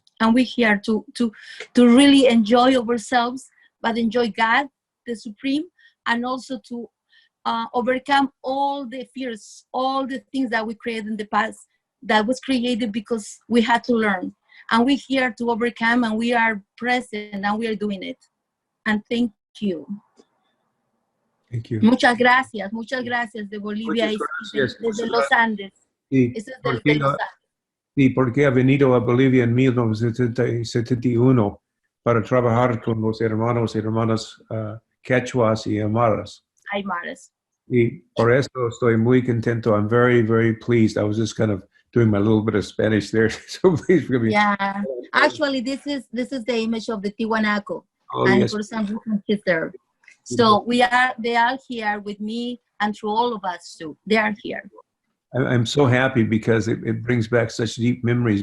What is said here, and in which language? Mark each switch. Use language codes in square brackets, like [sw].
[en] And we're here to really enjoy ourselves, but enjoy God, the Supreme, and also to overcome all the fears, all the things that we created in the past that was created because we had to learn. And we're here to overcome, and we are present, and we are doing it. And thank you. Thank you. [es] Muchas gracias de Bolivia y desde Los Andes. Eso es desde Los Andes. Sí, porque ha venido a Bolivia en 1971 para trabajar con los hermanos y hermanas quechuas y aymaras. Y por eso estoy muy contento. [en] I'm very, very pleased. I was just kind of doing my little bit of Spanish there, so please forgive me. Yeah, actually, this is the image of the Tiwanaku, and yes. For some reason she's there. So they are here with me, and through all of us too. They are here. I'm so happy because it brings back such deep memories.